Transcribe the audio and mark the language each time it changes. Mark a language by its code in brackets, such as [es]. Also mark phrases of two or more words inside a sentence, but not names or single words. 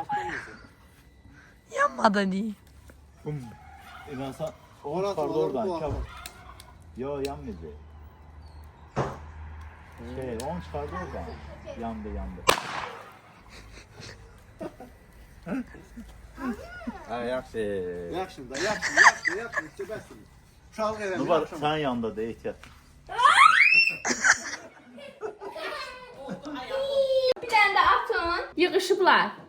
[tr] Yanmadı değil. Bum. Ben sana Oradan pardon oradan bu. çabuk. Yo yanmadı. Onu çıkardı oradan. Yandı. [az] Ha yaxşı. Yaxşı da, yaxşı. Çöbəsin. Uşaq eləmir. Nubar sen yanda da ehtiyat. Bir tane de atın. Yığışıblar.